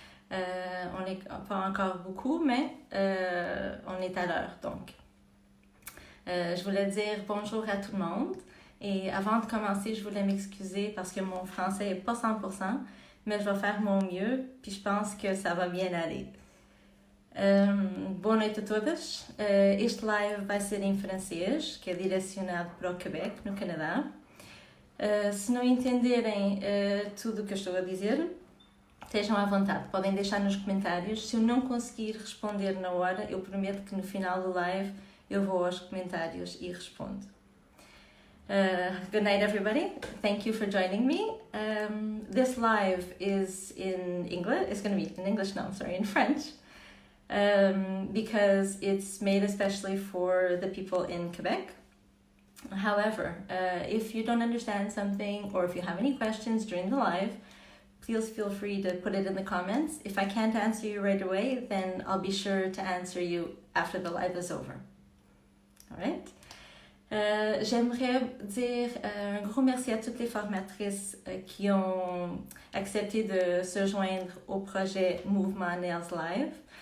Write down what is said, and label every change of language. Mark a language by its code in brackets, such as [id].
[fr] On n'est pas encore beaucoup, mais on est à l'heure, donc. Je voulais dire bonjour à tout le monde. Et avant de commencer, je voulais m'excuser parce que mon français n'est pas 100%, mais je vais faire mon mieux, puis je pense que ça va bien aller. [pt] Boa noite a todas. Este live vai ser em francês, que é direcionado para o Quebec, no Canadá. Se não entenderem tudo o que eu estou a dizer, estejam à vontade, podem deixar nos comentários. Se eu não conseguir responder na hora, eu prometo que no final do live eu vou aos comentários e respondo. [en] Good night, everybody. Thank you for joining me. This live is in English. It's going to be in English now, sorry, in French. Because it's made especially for the people in Quebec. However, if you don't understand something or if you have any questions during the live, please feel free to put it in the comments. If I can't answer you right away, then I'll be sure to answer you after the live is over. All right? [fr] J'aimerais dire un gros merci à toutes les formatrices qui ont accepté de se joindre au projet Mouvement Nails Live.